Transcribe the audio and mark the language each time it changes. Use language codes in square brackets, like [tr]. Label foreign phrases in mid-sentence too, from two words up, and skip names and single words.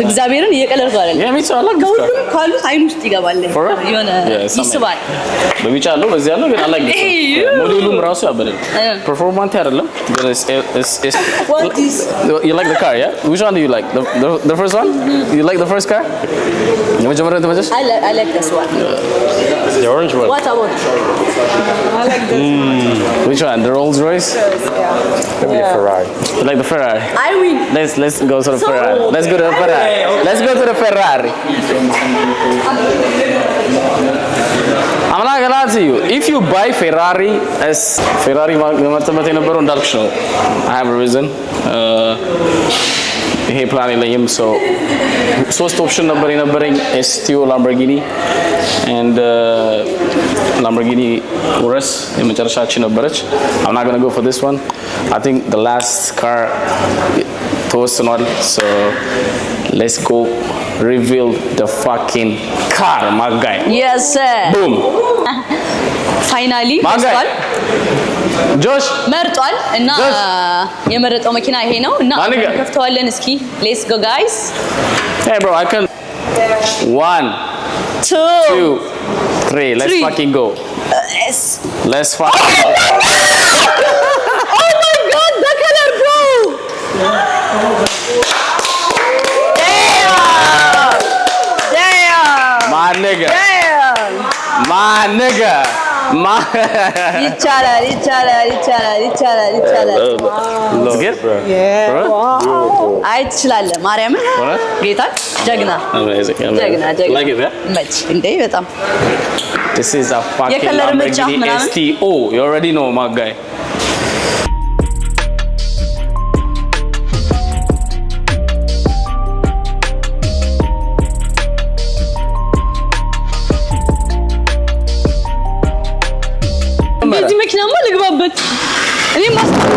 [am] እግዚአብሔርን የቀለር ጋር [en] yeah me too I like [am] ሁሉም ካሉት አይን ውስጥ ይገባል የሆነ ይስባል በቢጫ አለው በዚህ ያለው ግን አላገኘ ሞዴሉም ራሱ ያበደ performance አይደለም [en] but it's what is you like the car yeah which one do you like the first one you like the first car [am] የመጀመሪያው ተመቸሽ [en] I like this one the orange one what about I like this which one the Rolls Royce Maybe a Ferrari. You like the Ferrari I win let's go to the Ferrari let's go to the Ferrari let's go to the Ferrari I'm not gonna lie to you if you buy Ferrari as Ferrari [am] ማተመት የነበረው እንዳልኩሽ ነው [en] I have a reason [am] ይሄ ፕላን የለኝም [en] so [am] ሶስት ኦፕሽን ነበር የነበረኝ [en] STO Lamborghini and Lamborghini Urus [am] የመጨረሻችን ነበረች [en] I'm not gonna go for this one I think the last car ተወስኗል so let's go reveal the fucking car my guy yes sir boom finally [am] መርጧል ጆሽ መርጧል እና የመረጠው መኪና ይሄ ነው እና ከፍተዋለን እስኪ [en] let's go guys hey bro I can 1 2 3 let's fucking go yes let's fucking go oh my god the color bro damn my nigga [am] ይቻላል [en] It's good? [am] አይ ትችላለህ ማርያምን ጌታ ጀግና [en] Amazing. [am] ጀግና [en] Like it, yeah? [am] መች እንዴ በጣም [en] This is a fucking [am] የከለር ምርጫ Lamborghini ምናምን? [en] STO. You already know, my guy. [am] በዚህ መኪናማ ልግባበት እኔ ማስ